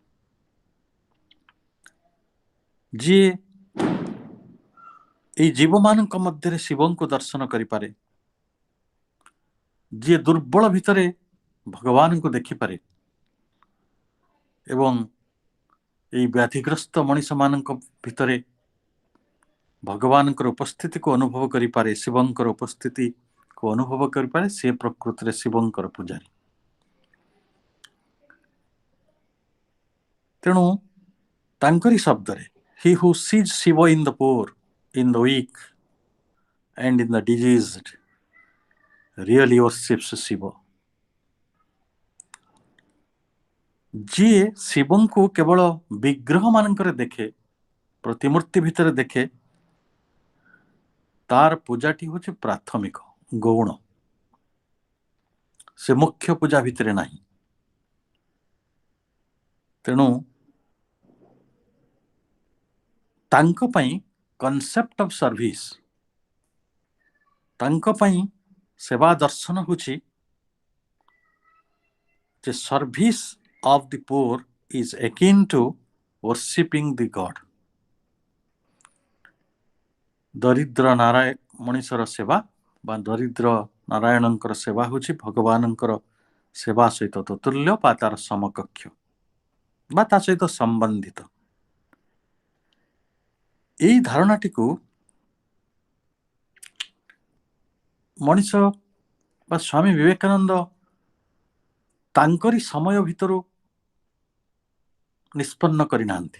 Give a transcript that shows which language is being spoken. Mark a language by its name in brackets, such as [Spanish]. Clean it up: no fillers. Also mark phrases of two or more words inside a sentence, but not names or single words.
[Odia] ଯିଏ এই ଜୀବମାନଙ୍କ ମଧ୍ୟରେ ଶିବଙ୍କୁ ଦର୍ଶନ କରିପାରେ, ଯିଏ ଦୁର୍ବଳ ଭିତରେ ଭଗବାନଙ୍କୁ ଦେଖିପାରେ ଏବଂ এই ବ୍ୟାଧିଗ୍ରସ୍ତ ମଣିଷମାନଙ୍କ ଭିତରେ ଭଗବାନଙ୍କର ଉପସ୍ଥିତିକୁ ଅନୁଭବ କରିପାରେ, ଶିବଙ୍କର ଉପସ୍ଥିତିକୁ ଅନୁଭବ କରିପାରେ, ସେ ପ୍ରକୃତରେ ଶିବଙ୍କର ପୂଜାରୀ। ତେଣୁ ତାଙ୍କରି ଶବ୍ଦରେ [English] he who sees Shiva in the poor, in the weak and in the diseased really worships Shiva। [Odia] ଯିଏ ଶିବଙ୍କୁ କେବଳ ବିଗ୍ରହ ମାନଙ୍କରେ ଦେଖେ, ପ୍ରତିମୂର୍ତ୍ତି ଭିତରେ ଦେଖେ, ତାର ପୂଜାଟି ହେଉଛି ପ୍ରାଥମିକ, ଗୌଣ, ସେ ମୁଖ୍ୟ ପୂଜା ଭିତରେ ନାହିଁ। ତେଣୁ ତାଙ୍କ ପାଇଁ [English] concept of service, [Odia] ତାଙ୍କ ପାଇଁ ସେବା ଦର୍ଶନ ହେଉଛି ଯେ [English] ସର୍ଭିସ୍ of the poor is akin to worshipping the God। [Odia] ଦରିଦ୍ର ମଣିଷର ସେବା ବା ଦରିଦ୍ର ନାରାୟଣଙ୍କର ସେବା ହେଉଛି ଭଗବାନଙ୍କର ସେବା ସହିତ ତତୁଲ୍ୟ ବା ତାର ସମକକ୍ଷ ବା ତା ସହିତ ସମ୍ବନ୍ଧିତ। এই ଧାରଣାଟିକୁ ମଣିଷ ବା ସ୍ୱାମୀ ବିବେକାନନ୍ଦ ତାଙ୍କରି ସମୟ ଭିତରୁ ନିଷ୍ପନ୍ନ କରିନାହାନ୍ତି।